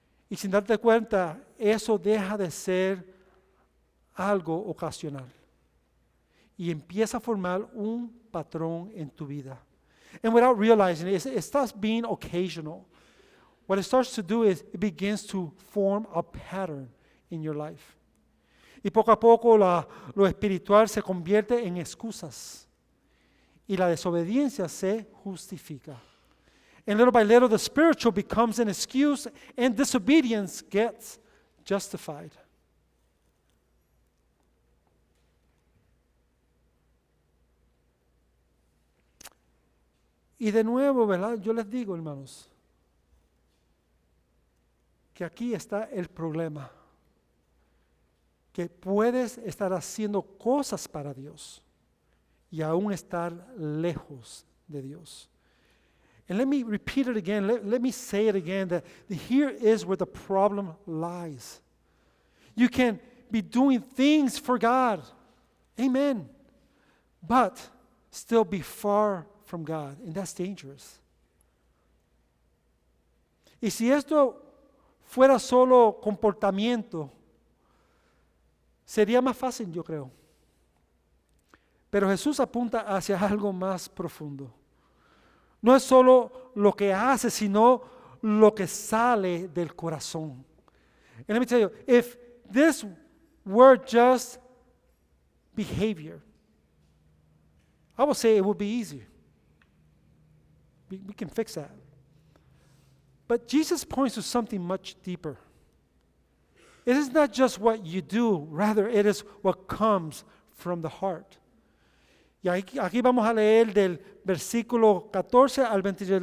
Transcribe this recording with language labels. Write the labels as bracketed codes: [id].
[es] Y sin darte cuenta, eso deja de ser algo ocasional. Y empieza a formar un patrón en tu vida. [en] And without realizing it, it starts being occasional. What it starts to do is it begins to form a pattern in your life. [es] Y poco a poco lo espiritual se convierte en excusas. Y la desobediencia se justifica. [en] And little by little, the spiritual becomes an excuse and disobedience gets justified. [es] Y de nuevo, ¿verdad? Yo les digo, hermanos, que aquí está el problema. Que puedes estar haciendo cosas para Dios y aún estar lejos de Dios. [en] And let me repeat it again. Let me say it again, that here is where the problem lies. You can be doing things for God. Amen. But still be far from God, and that's dangerous. [es] Y si esto fuera solo comportamiento, sería más fácil, yo creo. Pero Jesús apunta hacia algo más profundo. No es solo lo que hace, sino lo que sale del corazón. [en] And let me tell you, if this were just behavior, I would say it would be easier. We can fix that. But Jesus points to something much deeper. It is not just what you do, rather it is what comes from the heart. [es] Y aquí vamos a leer del versículo 14 al 23.